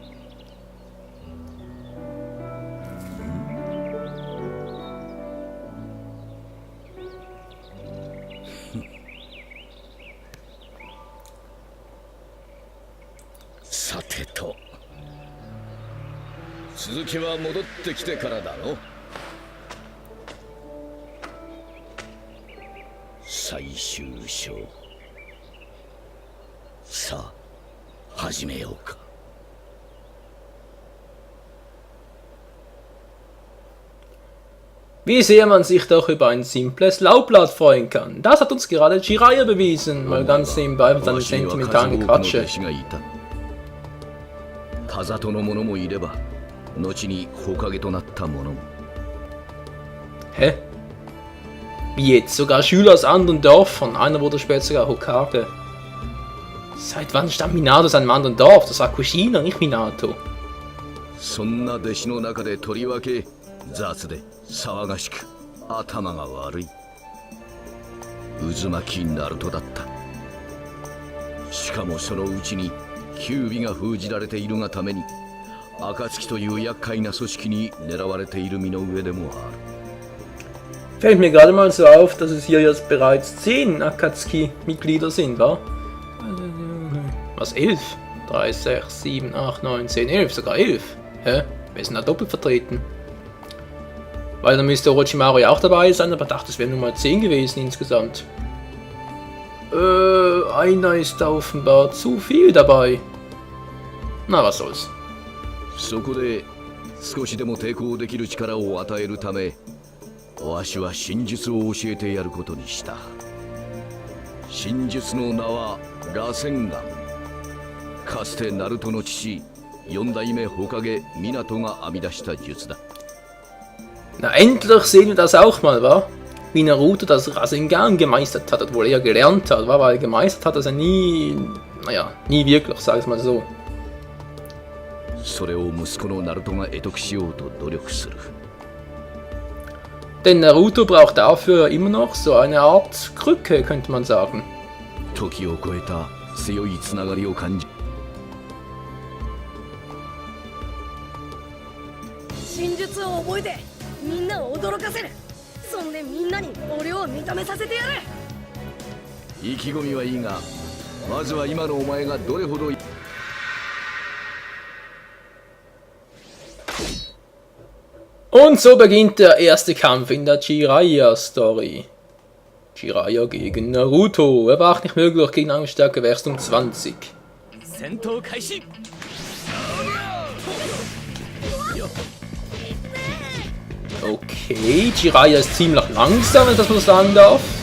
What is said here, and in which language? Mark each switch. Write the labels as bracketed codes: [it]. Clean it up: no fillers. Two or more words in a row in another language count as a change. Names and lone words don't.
[ja] さてと、続きは戻ってきてからだろ。最終章。さあ始めようか。 [de] Wie sehr man sich doch über ein simples Laubblatt freuen kann. Das hat uns gerade Jiraiya bewiesen, mal ganz nebenbei mit seinen sentimentalen Gequatsche. [ja] 風戸の者もいれば、後に火影となった者も。 [de] Hä? Wie jetzt? Sogar Schüler aus anderen Dörfern. Einer wurde später sogar Hokage. Seit wann stammt Minato aus einem anderen Dorf? Das war Kushina, nicht Minato. [ja] そんな弟子の中でとりわけ雑で騒がしく頭が悪い渦巻きナルトだった。しかもそのうちに九尾が封じられているがために、暁という厄介な組織に狙われている身の上でもある。 [de] Fällt mir gerade mal so auf, dass es hier jetzt bereits 10 Akatsuki-Mitglieder sind, wa? Was, 11? 3, 6, 7, 8, 9, 10, 11, sogar 11. Hä? Wer ist denn da doppelt vertreten? Weil dann müsste Orochimaru ja auch dabei sein, aber ich dachte, es wären nur mal 10 gewesen insgesamt. Einer ist da offenbar zu viel dabei. Na, was soll's. [ja] そこで少しでも抵抗できる力を与えるため、わしは真術を教えてやることにした。真術の名は螺旋丸。かつてナルトの父、4代目火影湊が編み出した術だ。 [de] Na, endlich sehen wir das auch mal, wa? Wie Naruto das Rasengan gemeistert hat, obwohl er gelernt hat, wa? Weil gemeistert hat er nie, naja, nie wirklich, sag ich mal so. [ja] それを息子のナルトが得得しようと努力する。 [de] Denn Naruto braucht dafür immer noch so eine Art Krücke, könnte man sagen. [ja] 時を超えた強いつながりを感じ。真術を覚えてみんなを驚かせる。そんでみんなに俺を認めさせてやる。意気込みはいいが、まずは今のお前がどれほど。 [de] Und so beginnt der erste Kampf in der Jiraiya-Story. Jiraiya gegen Naruto. Er war nicht möglich gegen eine Stärke wärst um 20. Okay, Jiraiya ist ziemlich langsam, wenn ich das mal sagen darf.